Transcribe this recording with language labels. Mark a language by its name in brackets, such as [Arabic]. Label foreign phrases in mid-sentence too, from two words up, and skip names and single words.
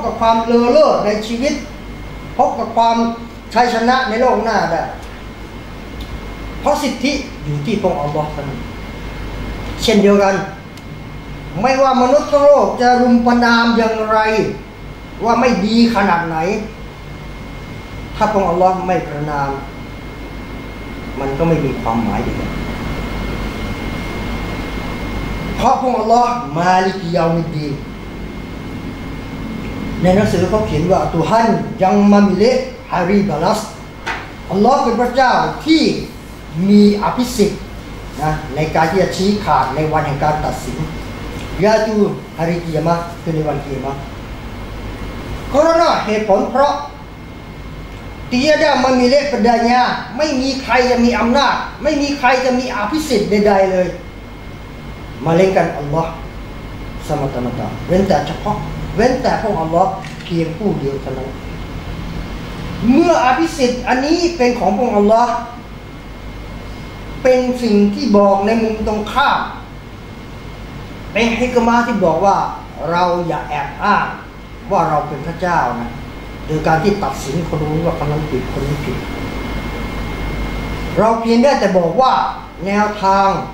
[Thai] กับความเลอเลิศในชีวิตพบกับความชัยชนะในโลกหน้าได้เพราะสิทธิอยู่ที่พระองค์อัลลอฮ์เท่านั้นเช่นเดียวกันไม่ว่ามนุษย์ทั้งโลกจะรุมประณามอย่างไรว่าไม่ดีขนาดไหนถ้าพระองค์อัลลอฮ์ไม่ประณามมันก็ไม่มีความหมายใด เพราะพระองค์อัลลอฮ์ [Arabic] مالك يوم الدين [Thai] ในหนังสือเขาเขียนว่า [Malay] Tuhan yang memilih hari balas [Thai] อัลลอฮ์เป็นพระเจ้าที่ มีอภิสิทธิ์นะในการที่จะชี้ขาดในวันแห่งการตัดสินยา ตูฮาริกิยามะคือในวันกิยามะkarenaเหตุผลเพราะ [Malay] tiada memilih padanya [Thai] ไม่มีใครจะมีอำนาจไม่มีใครจะมีอภิสิทธิ์ใดๆเลย [Malay] melainkan Allah semata-mata [Thai] เว้นแต่เฉพาะเว้นแต่พระองค์อัลลอฮ์เพียงผู้เดียวเท่านั้นเมื่ออภิสิทธิ์อันนี้เป็นของพระองค์อัลลอฮ์ เป็นสิ่งที่บอกในมุมตรงข้ามเป็นฮิกมะห์ที่บอกว่าเราอย่าแอบอ้างว่าเราเป็นพระเจ้านะโดยการที่ตัดสินคนนู้นว่าคนนั้นผิดคนนี้ผิดเราเพียงได้แต่บอกว่าแนวทาง